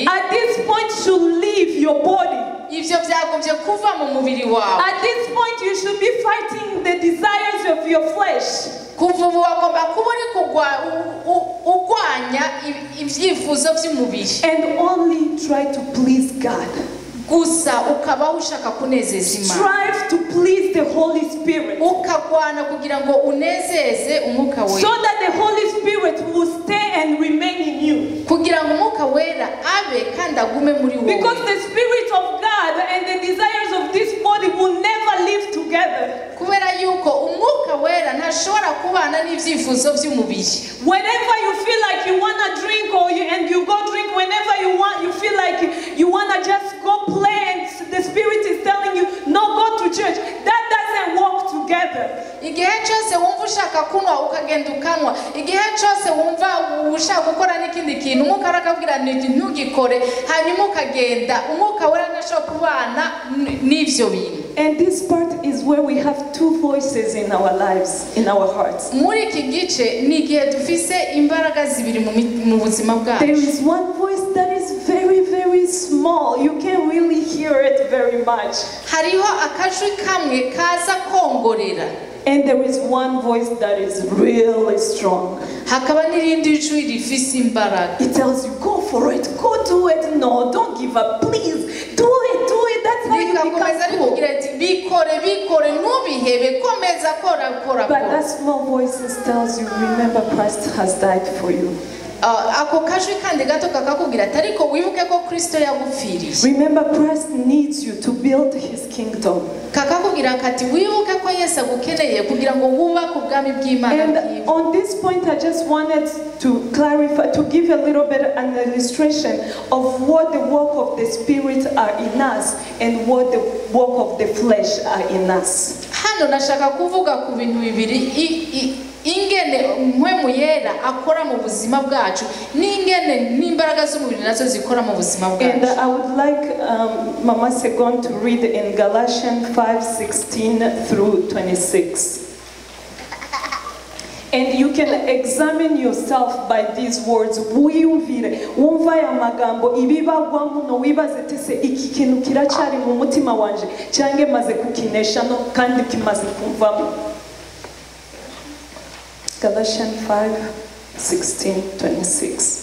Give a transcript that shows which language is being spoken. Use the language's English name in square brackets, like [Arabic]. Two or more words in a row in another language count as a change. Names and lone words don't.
[English] at this point should leave your body. [Kinyarwanda] Ibyo byagombye kuva mu mubiri wawe. [English] At this point you should be fighting the desires of your flesh. [Kinyarwanda] Kuva ubu wagomba kuba uri urwanya ibyifuzo by'umubiri. [English] And only try to please God. [Kinyarwanda] Gusa ukabaho ushaka kunezeza Imana. [English] Strive to please the Holy Spirit. [Kinyarwanda] Ukagwana kugira ngo unezeze Umwuka Wera. [English] So that the Holy Spirit will stay and remain in you. [Kinyarwanda] Kugira ngo Umwuka Wera abe kandi agume muri wowe. [English] Because the Spirit of God and the desires of this body will never live together. [Kinyarwanda] Kubera yuko Umwuka Wera ntashobora kubana n'ibyifuzo by'umubiri. [English] Whenever you feel like you want to drink and you go drink whenever you feel like you want to just go play and the Spirit is telling you no, go to church. That doesn't work together. [Kinyarwanda] Igihe cyose wumva ushaka kunwa ukagenda ukanwa, igihe cyose wumva ushaka gukora n'ikindi kintu Umwuka arakubwira ntugikore hanyuma ukagenda, Umwuka Wera ntashobora kubana n'ivyo bintu. [English] And this part is where we have two voices in our lives, in our hearts. [Kinyarwanda] Muri iki gice ni igihe dufise imbaraga zibiri mu buzima bwacu. [English] There is one voice that is very, very small. You can't really hear it very much. [Kinyarwanda] Hariho akajwi kamwe kaza kongorera. [English] And there is one voice that is really strong. [Kinyarwanda] Hakaba n'irindi jwi rifise imbaraga. [English] It tells you, go for it, go do it. No, don't give up, please. Do it. That's how you become cool. [Kinyarwanda] Bikore, ntubihebe, komeza kora. [English] But that small voice tells you, remember Christ has died for you. [Kinyarwanda] ako kajwi kandi gato kakakubwira ati ariko wibuke ko Kristo yagupfiriye. [English] Remember, Christ needs you to build his kingdom. [Kinyarwanda] Kakakubwira kati wibuke ko Yesu agukeneye kugira ngo wubake ubwami bw'Imana. [English] And on this point, I just wanted to clarify, to give a little bit an illustration of what the work of the Spirit are in us and what the work of the flesh are in us. [Rundi] Hano nashaka kuvuga ku bintu bibiri ingene mpwemu yera akora mu buzima bwacu n'ingene n'imbaraga z'umubiri nazo zikora mu buzima bwacu. [English] And I would like Mama Segon to read in Galatians 5:16 through 26. And you can examine yourself by these words. [Rundi] Wiyumvire wumva aya magambo ibibagwa muno wibaze tese iki kintu kiracyari mu mutima wanje cyange maze kukinesha no kandi kimaze kumvamo. [English] Galatians 5:16-26.